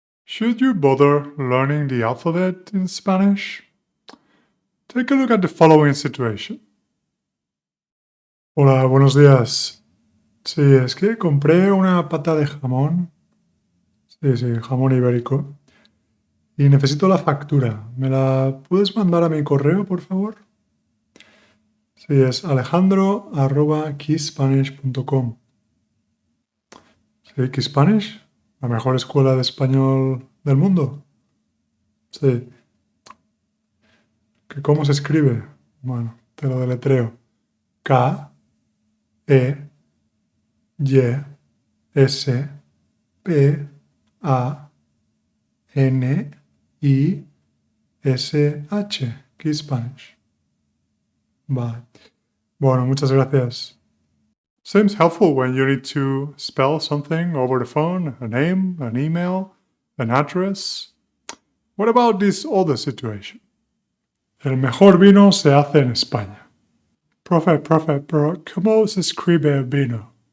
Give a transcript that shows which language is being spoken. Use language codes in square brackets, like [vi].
[en] Should you bother learning the alphabet in Spanish? Take a look at the following situation. [es] Hola, buenos días. Sí, es que compré una pata de jamón. Sí, jamón ibérico. Y necesito la factura. ¿Me la puedes mandar a mi correo, por favor? Sí, es alejandro@keyspanish.com. Sí, Keyspanish, la mejor escuela de español del mundo. Sí. ¿Cómo se escribe? Bueno, te lo deletreo. K, E, Y, S, P, A, N, I, S, H. Key Spanish. Vale. Bueno, muchas gracias. [en] Seems helpful when you need to spell something over the phone, a name, an email, an address. What about this other situation? [es] El mejor vino se hace en España. Profe, pero ¿cómo se escribe vino?